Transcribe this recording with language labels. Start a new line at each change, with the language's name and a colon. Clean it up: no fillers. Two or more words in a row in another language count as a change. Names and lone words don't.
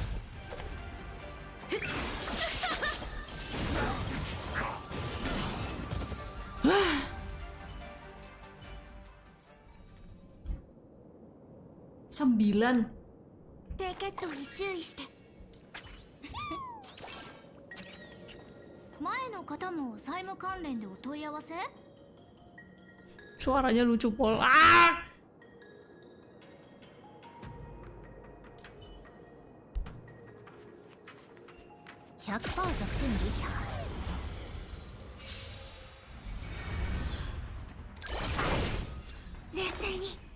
Japanese: 9. 低血糖に注意して。前の方も債務関連でお問い合わせ。
Indonesian: Suaranya lucu pol. Ah!
Japanese: 100% 弱点撃破。冷静に。